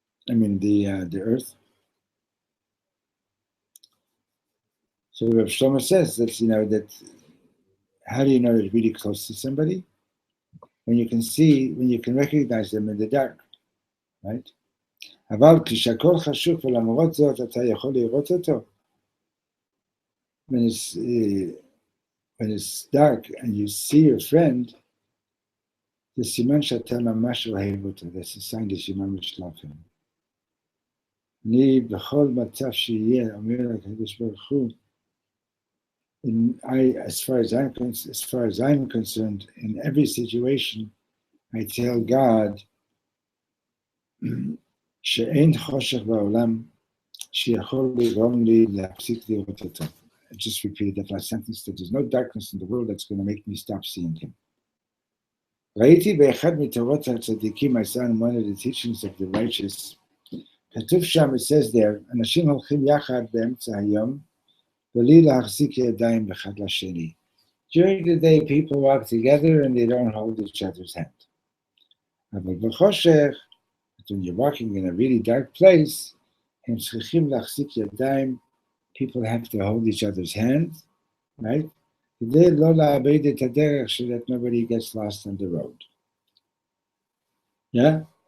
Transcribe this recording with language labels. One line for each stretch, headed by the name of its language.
English: I mean the earth. So Rav Shlomo says that that how do you know you're really close to somebody? When you can recognize them in the dark, right?
Hebrew: אבל כשהכל חשוך ולמרות זאת אתה יכול לראות אותו.
English: When it's dark and you see your friend,
Hebrew: זה סימן שאתה ממש אוהב אותו.
English: That's a sign that you ממש love him.
Hebrew: אני בכל מצב שיהיה, אומר לקדוש ברוך הוא,
English: as far as I'm concerned, in every situation, I tell God,
Hebrew: שאין חושך בעולם שיכול לגרום לי להפסיק לראות אותו.
English: I just repeated that last sentence, that there's no darkness in the world that's going to make me stop seeing him.
Hebrew: ראיתי באחד מתורות הצדיקים,
English: I saw in one of the teachings of the righteous,
Hebrew: כתוב שם,
English: it says there,
Hebrew: אנשים הולכים יחד באמצע היום, בלי להחזיק ידיים אחד לשני.
English: During the day, people walk together and they don't hold each other's hand.
Hebrew: אבל בחושך,
English: when you're walking in a really dark place,
Hebrew: הם צריכים להחזיק ידיים,
English: people have to hold each other's hands, right?
Hebrew: כדי לא לאבד את הדרך
English: so that nobody gets lost on the road. Yeah?